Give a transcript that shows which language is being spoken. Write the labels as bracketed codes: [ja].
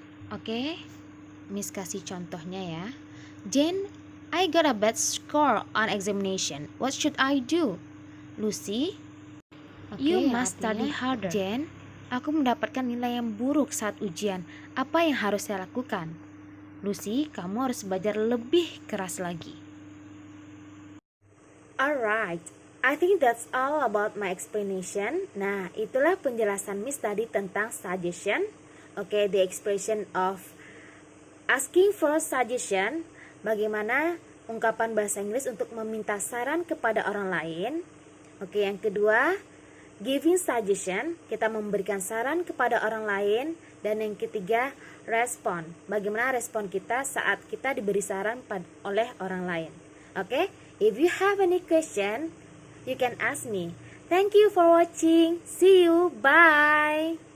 [id] Oke, Miss kasih contohnya ya. [en] Jane, I got a bad score on examination. What should I do? Lucy, you must study harder. [id] Jane, aku mendapatkan nilai yang buruk saat ujian. Apa yang harus saya lakukan? Lucy, kamu harus belajar lebih keras lagi. [en] Alright, I think that's all about my explanation. [id] Nah, itulah penjelasan Miss tadi tentang suggestion. [en] Oke, the expression of asking for suggestion. [id] Bagaimana ungkapan bahasa Inggris untuk meminta saran kepada orang lain. Oke, yang kedua, giving suggestion, kita memberikan saran kepada orang lain. Dan yang ketiga, respon. Bagaimana respon kita saat kita diberi saran oleh orang lain. [en] Oke, if you have any question, you can ask me. Thank you for watching. See you. Bye.